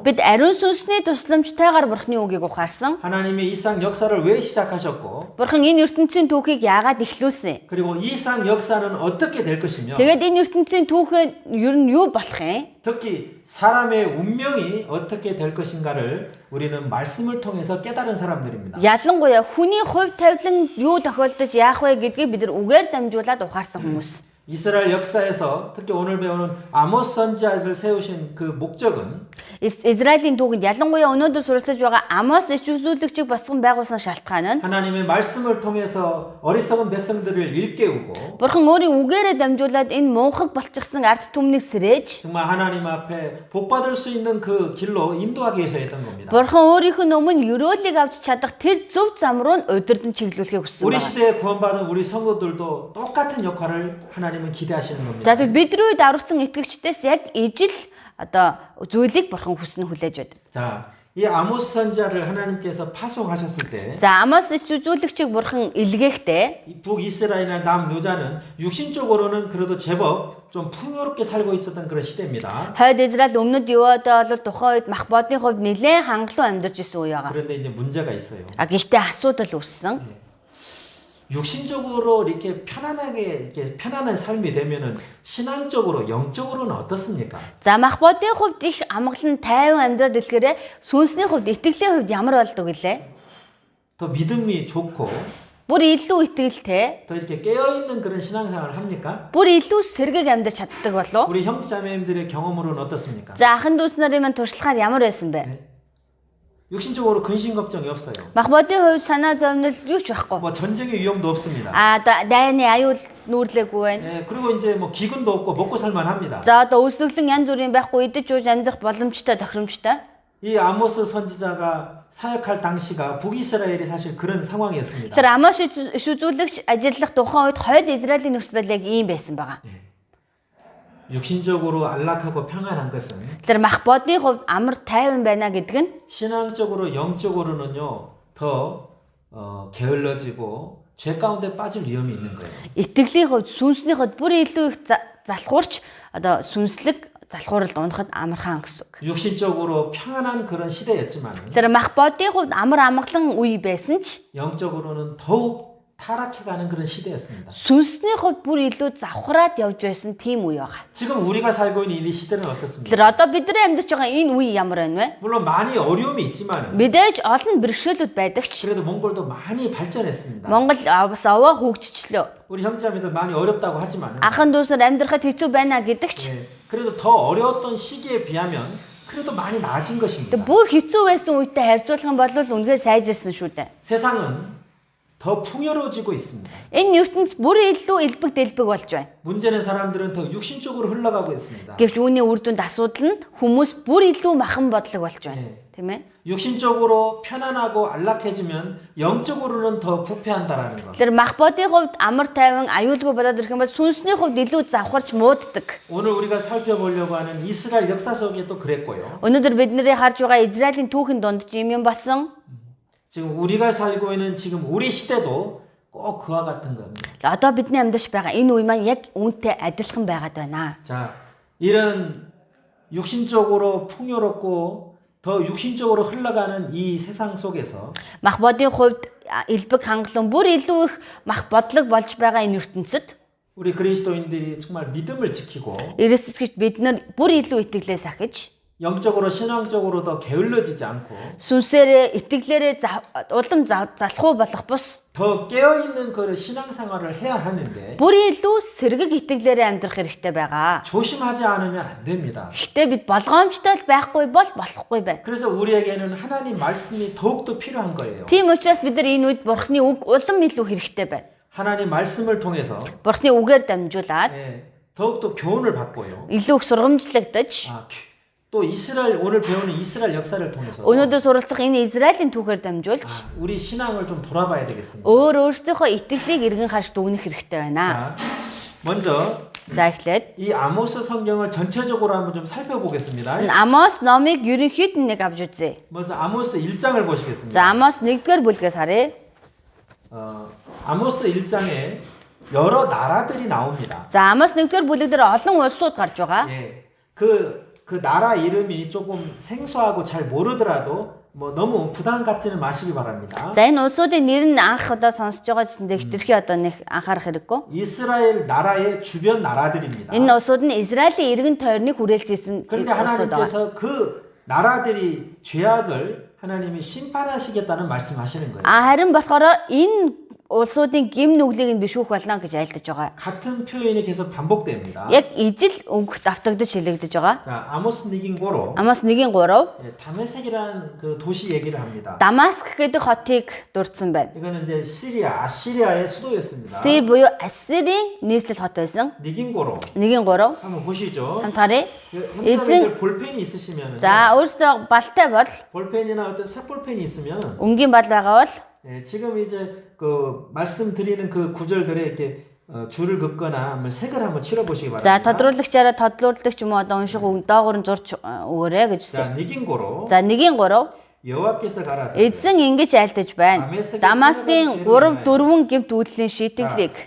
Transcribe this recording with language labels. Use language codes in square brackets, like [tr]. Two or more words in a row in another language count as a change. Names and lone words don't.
[mn] Бид ариун сүнсний тусламжтайгаар бурхны үгийг ухаарсан. [ko] 하나님이 이 상 역사를 왜 시작하셨고 [mn] Бурхан энэ ертөнцийн түүхийг яагаад эхлүүлсэн? [ko] 그리고 이 상 역사는 어떻게 될 것이며 [mn] Тэгээд энэ ертөнцийн түүхэн ер нь юу болох юм? [ko] 특히 사람의 운명이 어떻게 될 것인가를 우리는 말씀을 통해서 깨달은 사람들입니다. [mn] Ялангуяа хүний хувь тавилан юу тохиолдож яах вэ гэдгийг бид нар үгээр дамжуулаад ухаарсан хүмүүс. [ko] 이스라엘 역사에서 특히 오늘 배우는 아모스 선지자를 세우신 그 목적은 [mn] Израилийн түүхэнд ялангуяа өнөөдөр суралцаж байгаа Амос иш үзүүлэгчийг босгон байгуулсан шалтгаан нь [ko] 하나님의 말씀을 통해서 어리석은 백성들을 일깨우고 [mn] Бурхан өөрийн үгээрээ дамжуулаад энэ мунхаг болчихсон ард түмнийг сэрээж [ko] 정말 하나님 앞에 복 받을 수 있는 그 길로 인도하기 위해서 했던 겁니다. [mn] Бурхан өөрийнх нь өмнө ёроолыг авч чадах тэр зөв зам руу нь удирдан чиглүүлэхийг хүссэн [ko] 우리 [mn] байна. [ko] 시대에 구원받은 우리 성도들도 똑같은 역할을 하나님은 기대하시는 겁니다. [mn] За тэгэхээр бидний үед аврагдсан итгэгчдээс яг ижил одоо зүйлийг бурхан хүснэ хүлээж байдаг. [ko] 자, 이 아모스 선지자를 하나님께서 파송하셨을 때 [mn] За Амос иш үзүүлэгчийг бурхан илгээхдээ [ko] 이 북이스라엘이나 남유다는 육신적으로는 그래도 제법 좀 풍요롭게 살고 있었던 그런 시대입니다. [mn] хойд Израиль өмнөд Юудаа бол тухайн үед мах бодны хувьд нэлээд хангалуун амьдарч исэн үе байгаа. [ko] 그런데 이제 문제가 있어요. [mn] А гэхдээ асуудал үүссэн. [ko] 육신적으로 이렇게 편안하게 이렇게 편안한 삶이 되면은 신앙적으로 영적으로는 어떻습니까? [mn] За мах бодны хувьд их амгалан тайван амьдраад илгээрээ сүнсний хувьд итгэлийн хувьд ямар болдог вүлээ? [ko] 더 믿음이 좋고 [mn] Бүр илүү итгэлтэй, [ko] 더 이렇게 깨어 있는 그런 신앙생활을 합니까? [mn] бүр илүү сэргийг амьдарч чаддаг болов? [ko] 우리 형제자매님들의 경험으로는 어떻습니까? [mn] За ахын дүүс нарын маань туршлагаар ямар байсан бэ? [ko] 육신적으로 근심 걱정이 없어요. [mn] Мах бодны хувьд санаа зовнил юу ч байхгүй. [ko] 뭐 전쟁의 위험도 없습니다. [mn] Дайны аюул нүүрлээгүй байна. [ko] 예, 그리고 이제 뭐 기근도 없고 먹고 살만 합니다. [mn] За одоо өсөглөн янз бүрийн байхгүй идэж ууж амьдрах боломжтой тохиромжтой. [ko] 이 아모스 선지자가 사역할 당시가 북이스라엘이 사실 그런 상황이었습니다. [mn] Тэр Амос иш үзүүлэгч ажиллах тухайн үед хойд Израилийн нөхцөл байдал яг ийм байсан байгаа. [ko] 육신적으로 안락하고 평안한 것은 [mn] Тэр мах бодны хувьд амар тайван байна гэдэг нь [ko] 신앙적으로 영적으로는요 더 게을러지고 죄 가운데 빠질 위험이 있는 거예요. [mn] итгэлийн хувьд сүнсний хувьд бүр илүү их залхуурч одоо сүнслэг залхууралд унахад амархан гэсэн үг. [ko] 육신적으로 평안한 그런 시대였지만 [mn] Тэр мах бодны хувьд амар амгалан үе байсан ч [ko] 영적으로는 더욱 타락해가는 그런 시대였습니다. [mn] сүнсний хувьд бүр илүү завхраад явж байсан тийм үе байгаа. [ko] 지금 우리가 살고 있는 이 시대는 어떻습니까? [mn] Тэр одоо бидний амьдарч байгаа энэ үе ямар байна вэ? [ko] 물론 많이 어려움이 있지만 [mn] Мэдээж олон бэрхшээлүүд байдаг ч [ko] 그래도 몽골도 많이 발전했습니다. [mn] Монгол бас овоо хөгжчлөө. [ko] 우리 형제자매들 많이 어렵다고 하지만 [mn] Ахын дүүсээр амьдрахад хэцүү байна гэдэг ч [ko] 그래도 더 어려웠던 시기에 비하면 그래도 많이 나아진 것입니다. [mn] бүр хэцүү байсан үедээ харьцуулах юм бол үнэхээр сайжирсан шүү дээ. [ko] 세상은 더 풍요로워지고 있습니다. [mn] Энэ ертөнц бүр илүү элбэг дэлбэг болж байна. [ko] 문제는 사람들은 더 육신적으로 흘러가고 있습니다. [mn] Гэвч үүний үр дүнд асуудал нь хүмүүс бүр илүү махан бодлого болж байна. [ko] 네. [mn] Тийм ээ. [ko] 육신적으로 편안하고 안락해지면 영적으로는 더 부패한다라는 것. [mn] Тэгэхээр мах бодийн хувьд амар тайван аюулгүй болоод ирэх юм бол сүнсний хувьд илүү завхарч мууддаг. [ko] 오늘 우리가 살펴보려고 하는 이스라엘 역사 속에 또 그랬고요. [mn] Өнөөдөр бид нарын харж байгаа Израилийн түүхэн донд ч юм болсон. [ko] 지금 우리가 살고 있는 지금 우리 시대도 꼭 그와 같은 겁니다. [mn] Одоо бидний амьдарч байгаа энэ үе маань яг үүнтэй адилхан байгаад байна. [ko] 자, 이런 육신적으로 풍요롭고 더 육신적으로 흘러가는 이 세상 속에서 [mn] Мах бодийн хувьд элбэг хангалуун бүр илүү их мах бодлого болж байгаа энэ ертөнцид [ko] 우리 그리스도인들이 정말 믿음을 지키고 [mn] Иесусд бид нар бүр илүү итгэлээ сахиж [ko] 영적으로 신앙적으로 더 게을러지지 않고 [mn] сүнсээрээ итгэлээрээ улам залхуу болох бус [ko] 더 깨어있는 그 신앙생활을 해야 하는데 [mn] бүр илүү сэргэг итгэлээрээ амьдрах хэрэгтэй байгаа. [ko] 조심하지 않으면 안 됩니다. [mn] Гэхдээ бид болгоомжтой л байхгүй бол болохгүй байна. [ko] 그래서 우리에게는 하나님 말씀이 더욱더 필요한 거예요. [mn] Тийм учраас бид нар энэ үед Бурхны үг улам илүү хэрэгтэй байна. [ko] 하나님 말씀을 통해서 [mn] Бурхны үгээр дамжуулаад [ko] 더욱더 교훈을 받고요. [mn] илүү их сургамжлагдаж [ko] 또 이스라엘 오늘 배우는 이스라엘 역사를 통해서 [mn] өнөөдөр суралцах энэ Израилийн түүхээр дамжуулж [ko] 우리 신앙을 좀 돌아봐야 되겠습니다. [mn] өөрсдийнхөө итгэлийг эргэн харж дүгнэх хэрэгтэй байна. [ko] 자, 먼저 [mn] За эхлээд [ko] 이 아모스 성경을 전체적으로 한번 좀 살펴보겠습니다. [mn] Амос номыг ерөнхийд нь нэг авч үзье. [ko] 먼저 아모스 1장을 보시겠습니다. [mn] За Амос 1-р бүлгээс харъя. [ko] 아모스 1장에 여러 나라들이 나옵니다. [mn] За Амос 1-р бүлэг дээр олон улсууд гарч байгаа. [ko] 예, 그 나라 이름이 조금 생소하고 잘 모르더라도 뭐 너무 부담 갖지는 마시기 바랍니다. [mn] За энэ улсуудын нэр нь анх удаа сонсож байгаа ч гэсэн хэтэрхий одоо нэг анхаарах хэрэггүй. [ko] 이스라엘 나라의 주변 나라들입니다. [mn] Энэ улсууд нь Израилийн эргэн тойрныг хүрээлж ирсэн [ko] 그런데 [mn] улсууд байгаа. [ko] 하나님께서 그 나라들이 죄악을 하나님이 심판하시겠다는 말씀하시는 거예요. [mn] Харин болохоор энэ улсуудын гим нүглийг нь бишүүх болно гэж айлдаж байгаа. [ko] 같은 표현이 계속 반복됩니다. [mn] Яг ижил үг давтагдаж хэлэгдэж байгаа. [ko] 자, 아모스 니긴고로 [mn] Амос 1-3 [ko] 다메섹이라는 그 도시 얘기를 합니다. [mn] Дамаск гэдэг хотыг дурдсан байна. [ko] 이거는 이제 시리아, 아시리아의 수도였습니다. [mn] Сир буюу Ассирийн нийслэл хот байсан. [ko] 니긴고로 [mn] 1-3 [ko] 한번 보시죠. [mn] хамт харъя. [ko] 형제들 볼펜이 있으시면 [mn] За өөрөөсөө балтай бол [ko] 볼펜이나 어떤 색볼펜이 있으면 [mn] өнгийн бал байгаа бол [ko] 지금 이제 그 말씀드리는 그 구절들에 이렇게 줄을 긋거나 한번 색을 한번 칠해 보시기 [mn] За [ko] 바랍니다. [mn] тодруулагчаараа тодлуулдаг ч юм уу одоо унших үг доогоор нь зурч өгөөрэй гэж. [ko] 자, 니긴고로 [mn] За 1-3 [ko] 여호와께서 가라사대 [mn] эзэн ингэж айлдаж байна. Дамаскын 3-4 гэмт үйлдлийн шийтгэлийг.